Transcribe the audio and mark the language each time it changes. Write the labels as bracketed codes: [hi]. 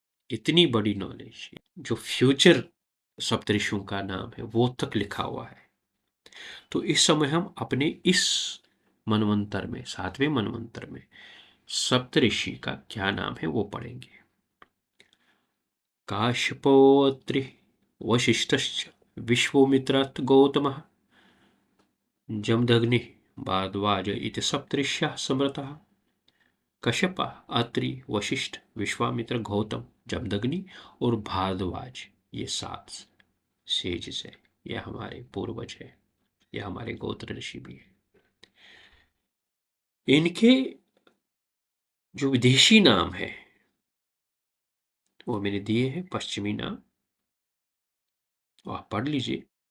[hi] इतनी बड़ी नॉलेज, जो फ्यूचर सप्तऋषियों का नाम है वो तक लिखा हुआ है। तो इस समय हम अपने इस मनवंतर में, 7वें मनवंतर में, सप्तऋषि का क्या नाम है वो पढ़ेंगे। [sa] काश्यपोऽत्रि वसिष्ठश्च विश्वामित्रश्च गौतमः जमदग्निः भारद्वाज इति सप्तऋषयः समृतः। [hi] कश्यप, अत्रि, वशिष्ठ, विश्वामित्र, गौतम, जमदग्नि और भारद्वाज, ये 7 सेज है। ये हमारे पूर्वज है, ये हमारे गोत्र ऋषि भी है। इनके जो विदेशी नाम है वो मैंने दिए हैं, पश्चिमी नाम, आप पढ़ लीजिए।